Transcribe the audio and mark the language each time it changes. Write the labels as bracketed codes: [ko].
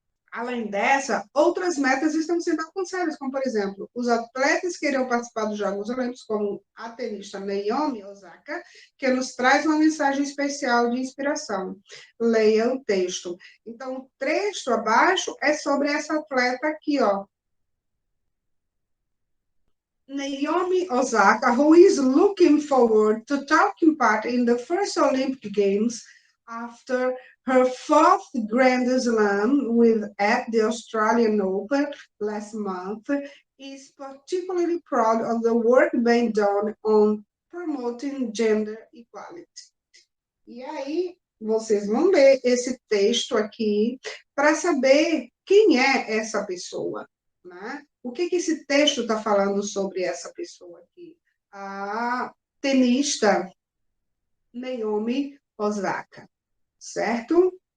[pt] Além dessa, outras metas estão sendo alcançadas, como, por exemplo, os atletas que irão participar dos Jogos Olímpicos, como a tenista Naomi Osaka, que nos traz uma mensagem especial de inspiração. Leia o texto. Então, o trecho abaixo é sobre essa atleta aqui, ó. [en] Naomi Osaka, who is looking forward to taking part in the first Olympic Games after her 4th Grand Slam at the Australian Open last month, is particularly proud of the work being done on promoting gender equality. [pt] E aí, vocês vão ler esse texto aqui para saber quem é essa pessoa, né? O que esse texto está falando sobre essa pessoa aqui? A tenista Naomi Osaka, certo?